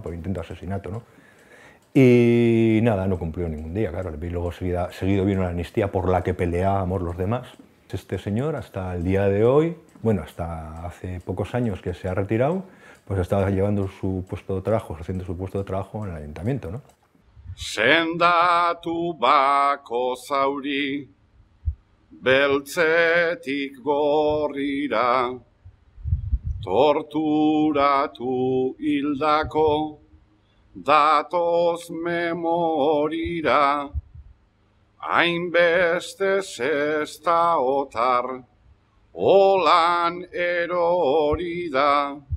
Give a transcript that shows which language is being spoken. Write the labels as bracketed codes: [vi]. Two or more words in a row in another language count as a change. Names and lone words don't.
[es] Por intento de asesinato, ¿no? Y nada, no cumplió ningún día, claro. Luego seguido vino la amnistía por la que peleábamos los demás. Este señor, hasta el día de hoy, bueno, hasta hace pocos años que se ha retirado, pues estaba llevando su puesto de trabajo, haciendo su puesto de trabajo en el ayuntamiento, ¿no? [eu] Sendatu bako zauri, beltzetik gorrira, torturatu hildako, datoz memorira, hainbeste Sestaotar, olan erori da,